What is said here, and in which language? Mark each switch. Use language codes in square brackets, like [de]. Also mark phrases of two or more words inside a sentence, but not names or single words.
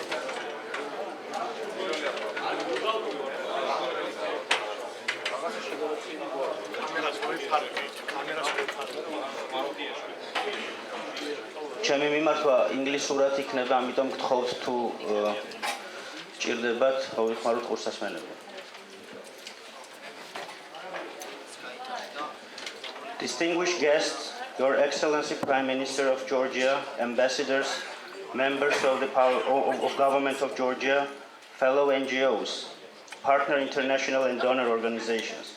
[ka] ჩემი მიმართვა ინგლისურად იქნება, ამიტომ გთხოვთ თუ ჭირდებათ, მოვიხმაროთ ყურსასმენები. [en] Distinguished guests, Your Excellency Prime Minister of Georgia, ambassadors, members of the government of Georgia, fellow NGOs, partner international and donor organizations.